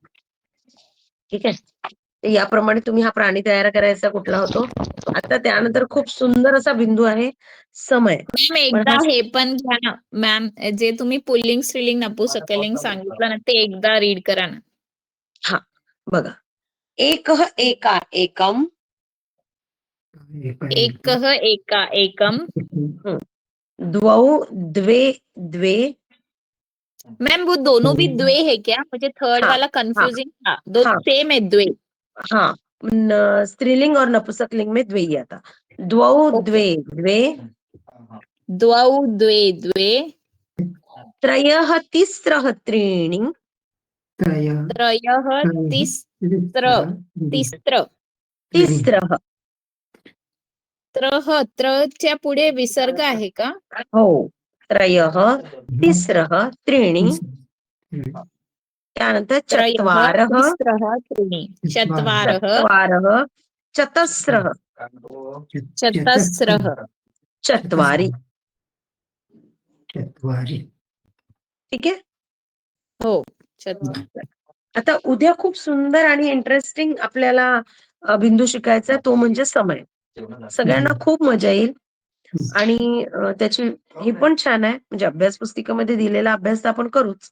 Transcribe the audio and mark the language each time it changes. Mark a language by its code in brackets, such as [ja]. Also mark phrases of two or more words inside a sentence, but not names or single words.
[mr] ठीक आहे? तर याप्रमाणे तुम्ही हा प्राणी तयार करायचा कुठला होतो? आता त्यानंतर खूप सुंदर असा बिंदू आहे समय. मॅम पण एकदा हा हे पण घ्या ना. मॅम जे तुम्ही पुल्लिंग, स्त्रीलिंग, नपुंसकलिंग सांगितलं ना, ते एकदा रीड करा ना. हां, बघा. [sa] एकः एका एकम. एकः एका एकम. द्वौ द्वे द्वे. [hi] मैम वो दोनों भी द्वे है क्या? मुझे थर्ड हाँ, वाला हाँ, कंफ्यूजिंग था. दो हाँ, सेम है द्वे. हाँ. स्त्रीलिंग और नपुंसकलिंग में द्वे ही आता. [sa] द्वौ [hi] ओके. [sa] द्वे द्वे. द्वौ द्वे द्वे. त्रयः तिस्रः त्रीणि. त्रयः तिस्र तिस्र. तिस्रः. [mr] त्रः त्रच्या पुढे विसर्ग आहे का? हो. [sa] त्रयः तिस्रः त्रीणि. [mr] त्यानंतर [sa] त्रयः चत्वारः तिस्रः त्रीणि. चत्वारः चत्वारः चतस्रः चतस्रः. चत्वारि. चत्वारि. [mr] ठीक आहे. हो. चत्वार. आता उद्या खूप सुंदर आणि इंटरेस्टिंग आपल्याला बिंदू शिकायचा तो म्हणजे समय. सगळ्यांना खूप मजा येईल आणि त्याची ही पण छान आहे म्हणजे अभ्यास पुस्तिकेमध्ये दिलेला अभ्यास तर आपण करूच.